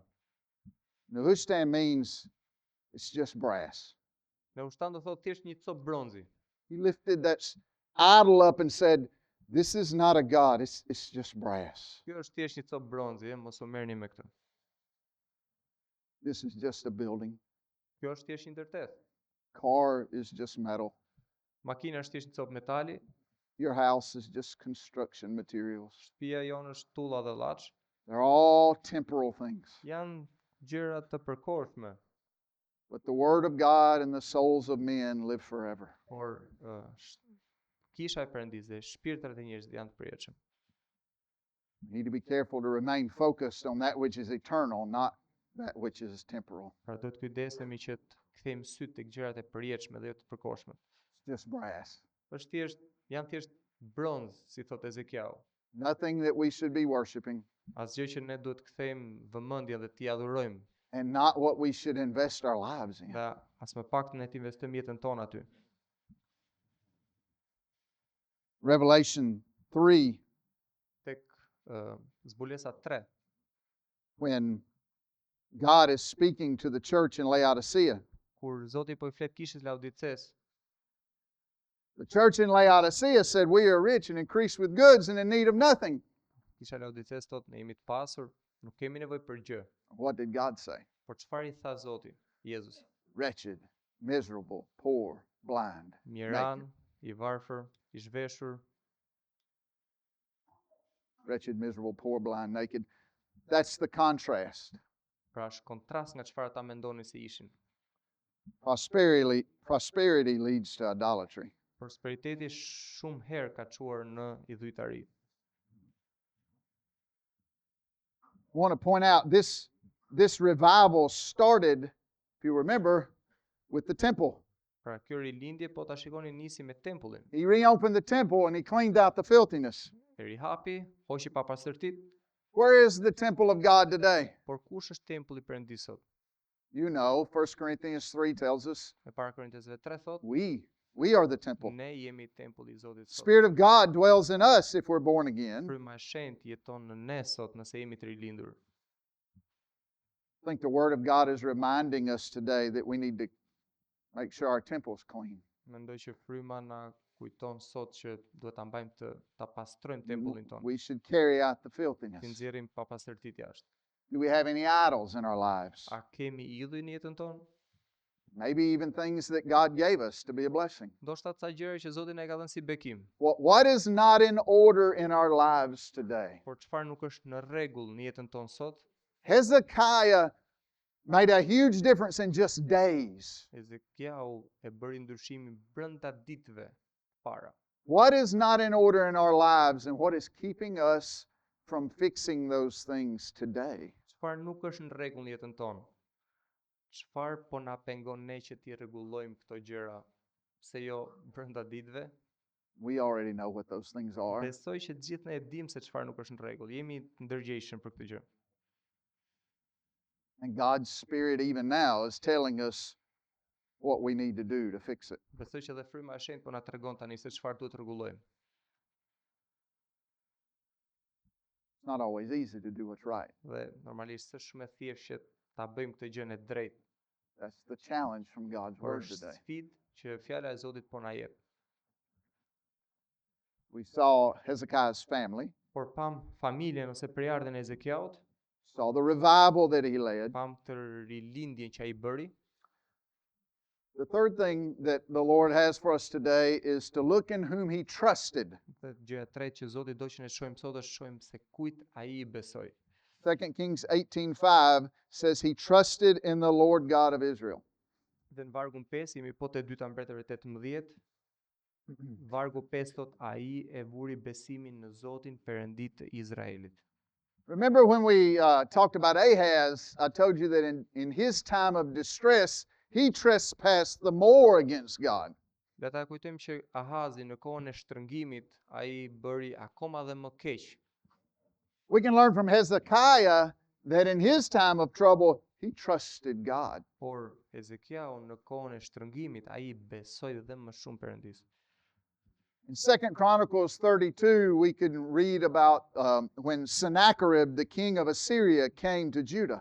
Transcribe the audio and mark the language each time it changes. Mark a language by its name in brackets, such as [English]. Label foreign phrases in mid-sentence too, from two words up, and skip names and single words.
[English] Nehushtan means it's just brass. [Albanian] Nehushtan do thotë thjesht një copë bronzi. [English] He lifted that idol up and said, "This is not a god, it's just brass. [Albanian] Kjo është thjesht një copë bronzi, mos u merrni me këtë. [English] This is just a building. [Albanian] Kjo është thjesht një ndërtesë. [English] Car is just metal. [Albanian] Makina është thjesht një copë metali, [English] Your house is just construction materials. [Albanian] shtëpia jonë është tulla dhe llaç. [English] They're all temporal things. [Albanian] Janë gjëra të përkohshme, [English] But the word of God and the souls of men live forever. [Albanian] por kisha e Perëndisë dhe shpirtrat e njerëzve janë të përjetshëm. [English] We need to be careful to remain focused on that which is eternal, not that which is temporal. [Albanian] Pra do të kujdesemi që të kthejmë syt tek gjërat e përjetshme dhe jo të përkohshme. [English] It's just brass. [Albanian] Është thjesht, janë thjesht bronz, si thot Ezekiau. [English] Nothing that we should be worshiping [Albanian] Asgjë që ne duhet të kthejmë vëmendjen dhe t'i adhurojmë, [English] and not what we should invest our lives in. [Albanian] dhe as më pak ne të investojmë jetën tonë aty. [English] Revelation 3, [Albanian] Tek zbulesa 3, [English] when God is speaking to the church in Laodicea, [Albanian] kur Zoti po I flet kishës Laodices, [English] the church in Laodicea said, "We are rich and increased with goods and in need of nothing." [Albanian] kisha Laodices thotë ne jemi të pasur, nuk kemi nevojë për gjë. [English] What did God say? [Albanian] Por çfarë I tha Zoti, Jezus? [English] Wretched, miserable, poor, blind. [Albanian] Miran, I varfër, I zhveshur, [English] Wretched, miserable, poor, blind, naked. That's the contrast. [Albanian] pra është kontrast nga çfarë ata mendonin se ishin. [English] Prosperity leads to idolatry. [Albanian] Prosperiteti shumë herë ka çuar në idhujtari. [English] I want to point out this revival started, if you remember, with the temple. [Albanian] Pra kjo rilindje po ta shikoni nisi me tempullin. [English] He reopened the temple and he cleaned out the filthiness. [Albanian] E rihapi, hoqi papastërtit, [English] Where is the temple of God today? [Albanian] por kush është tempulli Perëndisë sot? [English] You know, 1 Corinthians 3 tells us [Albanian] Me para Korintesve 3 thot, [English] we are the temple. [Albanian] ne jemi tempulli I Zotit sot. [English] Spirit of God dwells in us if we're born again. [Albanian] Fryma e shenjtë jeton në ne sot nëse jemi të rilindur. [English] I think the Word of God is reminding us today that we need to make sure our temple is clean. [Albanian] Mendoj që fryma na kujton sot që duhet ta mbajmë ta pastrojmë tempullin tonë. [English] We should carry out the [Albanian] Ti [English] filthiness. [Albanian] nxjerrim papastërtit jashtë. [English] Do we have any idols in our lives? [Albanian] A kemi idhuj në jetën tonë? [English] Maybe even things that God gave us to be a blessing. [Albanian] Ndoshta ca gjëra që Zoti na I ka dhënë si bekim. [English] What is not in order in our lives today? [Albanian] Por çfarë nuk është në rregull në jetën tonë sot? [English] Hezekiah made a huge difference in just days. [Albanian] Ezekiau e bëri ndryshimin brenda ditëve para. [English] What is not in order in our lives and what is keeping us from fixing those things today? [Albanian] Çfarë nuk është në rregull në jetën tonë? Çfarë po na pengon ne që t'i rregullojmë këto gjëra, pse jo brenda ditëve? [English] We already know what those things are. [Albanian] Besoj që të gjithë ne e dimë se çfarë nuk është në rregull. Jemi të ndërgjegjshëm për këtë gjë. [English] And God's Spirit even now is telling us what we need to do to fix it. [Albanian] Besoj që edhe fryma e shenjtë po na tregon tani se çfarë duhet të rregullojmë. [English] It's not always easy to do what's right. [Albanian] Dhe normalisht është shumë e thjeshtë që ta bëjmë këtë gjën e drejtë. [English] That's the challenge from God's word [Albanian] Është [English] today. [Albanian] sfidë që fjala e Zotit po na jep. [English] We saw Hezekiah's family, [Albanian] Por pam familjen ose përjardhjen e Ezekiaut, [English] saw the revival that he led. [Albanian] pam të rilindjen që ai bëri. [English] The third thing that the Lord has for us today is to look in whom he trusted. [Albanian] Dhe gjëja e tretë që Zoti do që ne shohim sot është shohim se kujt ai I besoi. [English] 2 Kings 18:5 says he trusted in the Lord God of Israel. [Albanian] Dhe në vargun 5 jemi po te dyta mbretërve 18. Vargu 5 thot ai e vuri besimin në Zotin Perëndit të Izraelit. [English] Remember when we talked about Ahaz, I told you that in his time of distress, he trespassed the more against God. [Albanian] Le ta kujtojmë që Ahazi në kohën e shtrëngimit ai bëri akoma dhe më keq. [English] We can learn from Hezekiah that in his time of trouble, he trusted God. [Albanian] Por Ezekiau në kohën e shtrëngimit ai besoi dhe më shumë Perëndis. [English] In 2 Chronicles 32, we can read about when Sennacherib, the king of Assyria, came to Judah.